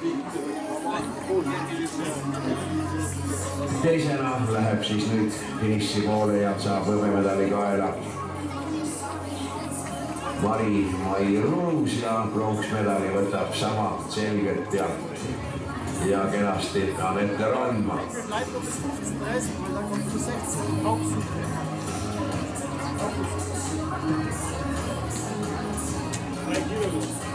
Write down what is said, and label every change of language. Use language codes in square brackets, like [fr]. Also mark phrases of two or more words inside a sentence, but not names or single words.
[et] Teisena läheb siis nüüd finiši poole ja saab hõbemedali kaela Mari-Mai Ruus ja pronksmedali võtab sama selgelt ja Ja kenasti Anette Randma. [de] Bleibt noch bis 15:30, weil dann kommt bis 16. Pause. 3 Kilo.